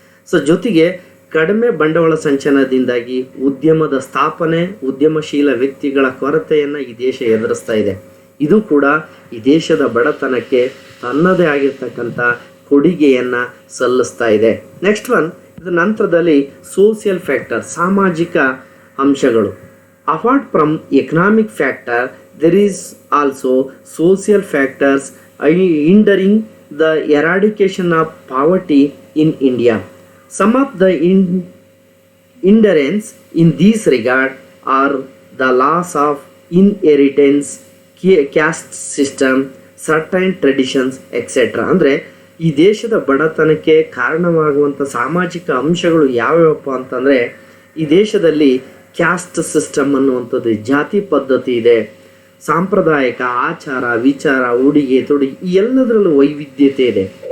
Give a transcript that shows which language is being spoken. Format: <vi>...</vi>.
<kn>So ಜೊತೆಗೆ ಕಡಿಮೆ ಬಂಡವಾಳ ಸಂಚಯನದಿಂದಾಗಿ ಉದ್ಯಮದ ಸ್ಥಾಪನೆ, ಉದ್ಯಮಶೀಲ ವ್ಯಕ್ತಿಗಳ ಕೊರತೆಯನ್ನು ಈ ದೇಶ ಎದುರಿಸ್ತಾ ಇದೆ. ಇದು ಕೂಡ ಈ ದೇಶದ ಬಡತನಕ್ಕೆ ತನ್ನದೇ ಆಗಿರ್ತಕ್ಕಂಥ ಕೊಡುಗೆಯನ್ನು ಸಲ್ಲಿಸ್ತಾ ಇದೆ.</kn> <en>next one,</en> <kn>ಇದರ ನಂತರದಲ್ಲಿ ಸೋಷಿಯಲ್ ಫ್ಯಾಕ್ಟರ್, ಸಾಮಾಜಿಕ ಅಂಶಗಳು.</kn> <en>Apart from economic factor there is also social factors hindering the eradication of poverty in India. Some of the hindrance in this regard are the loss of inheritance, caste system, certain traditions, etc.</en> <kn>ಅಂದರೆ ಈ ದೇಶದ ಬಡತನಕ್ಕೆ ಕಾರಣವಾಗುವಂಥ ಸಾಮಾಜಿಕ ಅಂಶಗಳು ಯಾವ್ಯಾವಪ್ಪ ಅಂತಂದರೆ, ಈ ದೇಶದಲ್ಲಿ caste system ಅನ್ನುವಂಥದ್ದು, ಜಾತಿ ಪದ್ಧತಿ ಇದೆ, ಸಾಂಪ್ರದಾಯಿಕ ಆಚಾರ ವಿಚಾರ, ಉಡುಗೆ ತೊಡುಗೆ, ಈ ಎಲ್ಲದರಲ್ಲೂ ವೈವಿಧ್ಯತೆ ಇದೆ.</kn>